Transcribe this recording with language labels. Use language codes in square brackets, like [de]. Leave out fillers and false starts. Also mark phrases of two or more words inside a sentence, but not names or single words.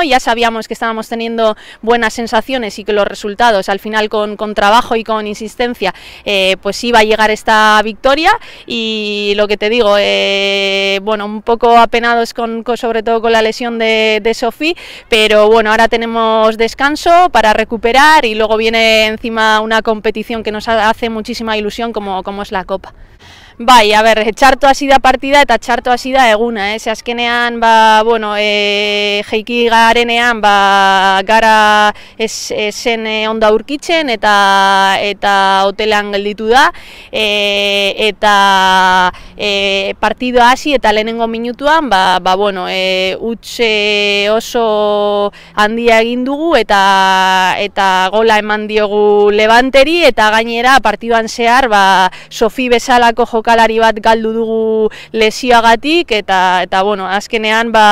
[es] Ya sabíamos que estábamos teniendo buenas sensaciones y que los resultados, al final, con trabajo y con insistencia, pues iba a llegar esta victoria. Y lo que te digo, bueno, un poco apenados sobre todo con la lesión de Sofía, pero bueno, ahora tenemos descanso para recuperar y luego viene encima una competición que nos hace muchísima ilusión como es la Copa. [eu] Bai, a ber, txarto hasi da partida eta txarto hasi da eguna, ze azkenean, bueno, jeiki garenean, Gara zen ondo aurkitzen eta hotelean gelditu da, eta partidua hasi eta lehenengo minutuan, bueno, huts oso handia egin dugu eta gola eman diogu Levanteri, eta gainera partiduan zehar, Sofía bezalako jokalari bat galdu dugu lesioagatik, eta bueno, azkenean